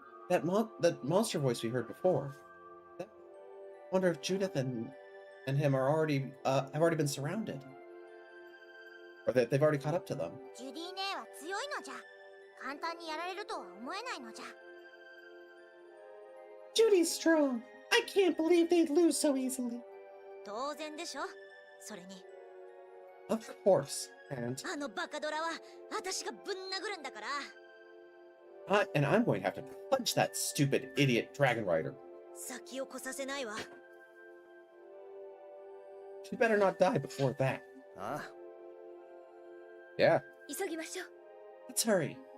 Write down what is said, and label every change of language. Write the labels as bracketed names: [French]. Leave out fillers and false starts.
[English] That monster voice we heard before. I wonder if Judith and him are have already been surrounded, or that they've already caught up to them. [Japanese] ジュディ姉は強いのじゃ。簡単にやられるとは思えないのじゃ。 [English] Judy's strong. I can't believe they'd lose so easily. [Japanese] 当然でしょ。それに [English] Of course, and [Japanese] あのバカドラは私がぶん殴るんだから。 [English] and I'm going to have to punch that stupid idiot dragon rider. [Japanese] 先を越させないわ。 [English] She better not die before that. あ Yeah, [Japanese] 急ぎましょう。 [English] let's hurry.